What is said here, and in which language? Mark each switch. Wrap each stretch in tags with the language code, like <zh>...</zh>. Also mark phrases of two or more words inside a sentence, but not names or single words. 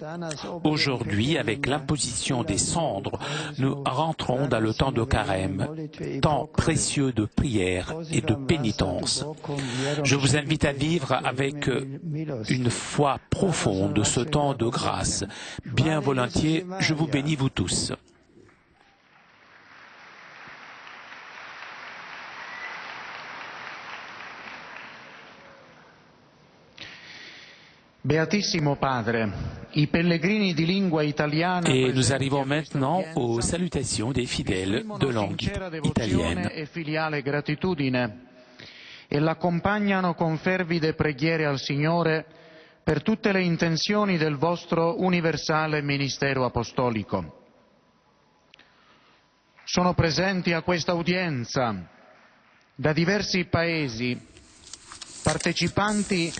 <fr>Aujourd'hui, avec l'imposition des cendres, nous rentrons dans le temps de carême, temps précieux de prière et de pénitence. Je vous invite à vivre avec une foi profonde ce temps de grâce. Bien volontiers, je vous bénis vous tous.</fr> <it>Beatissimo Padre, i pellegrini di lingua italiana.</it> <fr>Et nous arrivons maintenant aux salutations des fidèles de langue italienne.</fr> <it>E filiale gratitudine e l'accompagnano con fervide preghiere al Signore per tutte le intenzioni del vostro universale ministero apostolico. Sono presenti a questa udienza da diversi paesi partecipanti.</it>